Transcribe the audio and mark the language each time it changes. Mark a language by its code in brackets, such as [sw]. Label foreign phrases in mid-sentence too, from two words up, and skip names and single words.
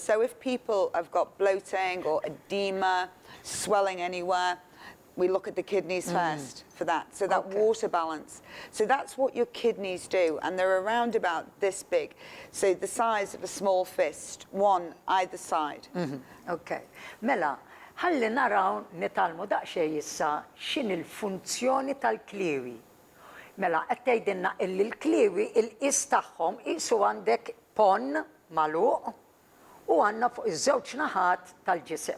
[en] So if people have got bloating or edema, swelling anywhere, we look at the kidneys first for that. So that water balance. So that's what your kidneys do, and they're around about this big. So the size of a small fist, one either side. Okay. [mt] Mela, ħalli naraw nitalmu daqsxejn issa x'in il-funzjoni tal-kliwi. Mela, qed tgħidilna illi l-kliwi il-qis tagħhom qisu għandek pon magħluq u għandna fuq iż-żewġ naħat tal-ġisem.